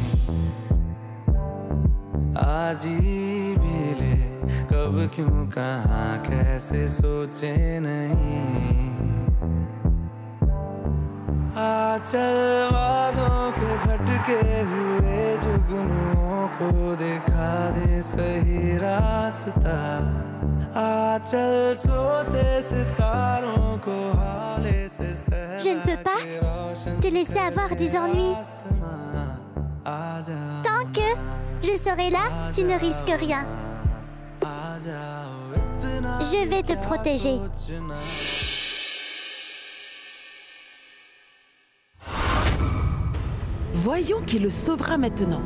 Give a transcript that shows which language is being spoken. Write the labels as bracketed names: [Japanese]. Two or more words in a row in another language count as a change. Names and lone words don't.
[Hindi] आज ही भी ले कब क्यों कहाँ कैसे सोचे नहीं आ चल वादों के भटके हुए जुगनुओं को दिखा दे सही रास्ता आ चल सोते सितारों को हाले से [French] Je ne peux pas te laisser avoir des ennuis. Tant que je serai là, tu ne risques rien. Je vais te protéger. Voyons qui le sauvera maintenant.